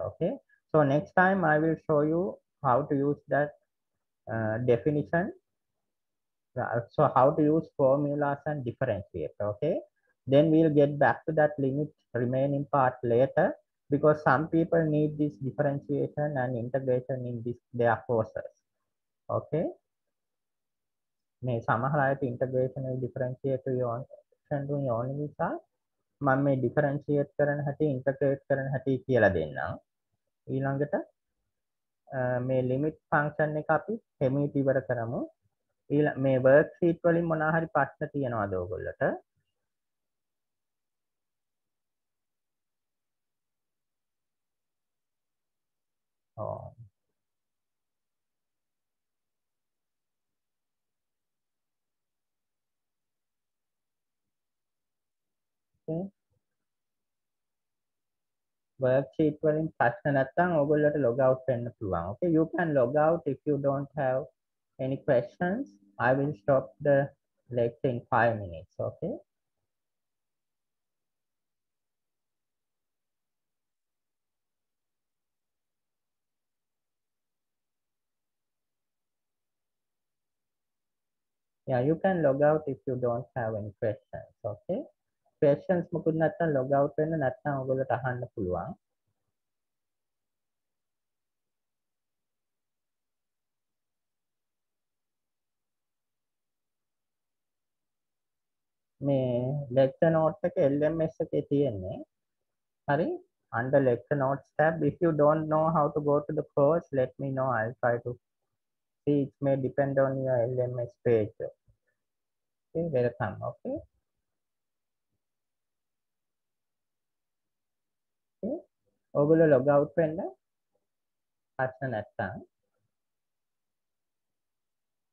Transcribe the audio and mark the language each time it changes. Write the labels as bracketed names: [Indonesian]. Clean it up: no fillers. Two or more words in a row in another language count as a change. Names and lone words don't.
[English] Okay, so next time I will show you how to use that definition. So how to use formulas and differentiate. Okay, then we'll get back to that limit remaining part later, because some people need this differentiation and integration in their courses. [Sinhala] Okay, මේ සමහර අයට [English] integration and differentiate [Sinhala] ඕන නිසා මම මේ differentiate කරන හැටි integrate කරන හැටි කියලා දෙන්නම්. ඊළඟට මේ [English] limit function [Sinhala] එක අපි හැමීට ඉවර කරමු. මේ worksheet වලින් මොනවා හරි ප්‍රශ්න තියෙනවද ඔයගොල්ලන්ට? [English] Oh, okay. Worksheet වලින් ප්‍රශ්න නැත්නම් ඔයගොල්ලන්ට log out වෙන්න පුළුවන්. Okay, you can log out if you don't have any questions. I will stop the lecture in 5 minutes. Okay. Yeah, you can log out if you don't have any questions. [Sinhala] Okay. Questions මොකුත් නැත්නම් [English] log out [Sinhala] වෙන්න නැත්නම් ඔයගොල්ලන්ට අහන්න පුළුවන්. මේ [English] lecture notes [Sinhala] එක LMS එකේ තියෙන්නේ. හරි? [English] Under lecture notes tab. If you don't know how to go to the course, let me know. I'll try to see. It may depend on your LMS page. Okay, welcome. Okay. Okay. [Sinhala] ඔයගොල්ලෝ [English] log out [Sinhala] වෙන්න ප්‍රශ්න නැත්නම්